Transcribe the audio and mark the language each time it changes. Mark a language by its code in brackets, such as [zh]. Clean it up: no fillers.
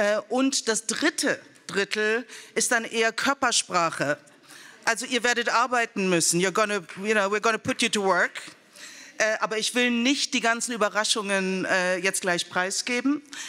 [de] Und das dritte Drittel ist dann eher Körpersprache. Also ihr werdet arbeiten müssen. [en] We're gonna put you to work. [de] Aber ich will nicht die ganzen Überraschungen jetzt gleich preisgeben.